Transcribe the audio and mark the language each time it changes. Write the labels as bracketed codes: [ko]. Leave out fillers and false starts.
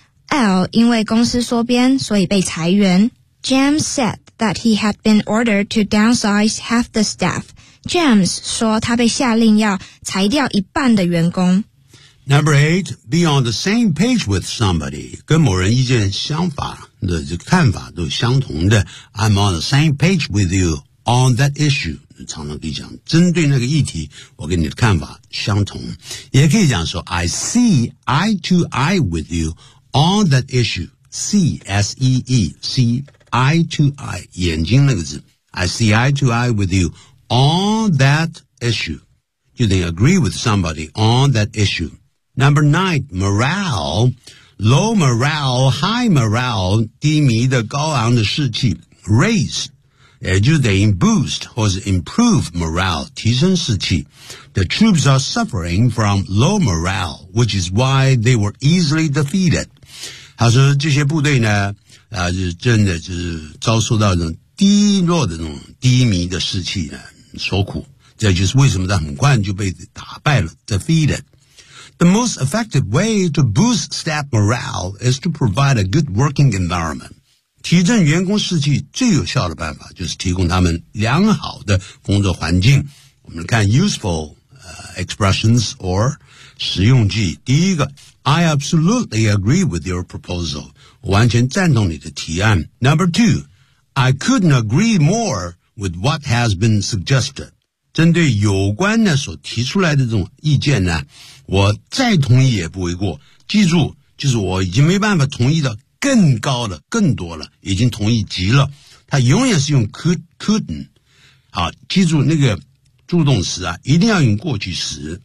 [zh] L 因为公司缩编，所以被裁员。 [en] Jim said that he had been ordered to downsize half the staff. [zh] James 说他被下令要裁掉一半的员工。 [en] Number eight, be on the same page with somebody. [zh] 跟某人意见相法的看法都相同的。 [en] I'm on the same page with you on that issue. [zh] 常常可以讲针对那个议题我跟你的看法相同。也可以讲说 [en] I see eye to eye with you on that issue. C-S-E-E, see eye to eye, [zh] 眼睛那个字。 [en] I see eye to eye with you on that issue. [zh] 就等于 [en] agree with somebody on that issue. Number nine, morale, low morale, high morale, [zh] 低迷的高昂的士气 [en] raise, [zh] 也就等于 [en] boost 或是 improve morale, [zh] 提升士气 [en] The troops are suffering from low morale, which is why they were easily defeated. [zh] 他说这些部队呢、就是真的就是遭受到那种低落的那种低迷的士气呢所苦，这就是为什么他很快就被打败了 defeated. [en] The most effective way to boost staff morale is to provide a good working environment. [zh] 提振员工士气最有效的办法就是提供他们良好的工作环境。我们看 [en] useful, expressions or [zh] 实用句。第一个 [en] I absolutely agree with your proposal. [zh] 完全赞同你的提案。 [en] Number two, I couldn't agree more with what has been suggested. [zh] 针对有关呢所提出来的这种意见呢，我再同意也不为过。记住，就是我已经没办法同意到更高的、更多了，已经同意极了。他永远是用 couldn't。好，记住那个助动词啊，一定要用过去时。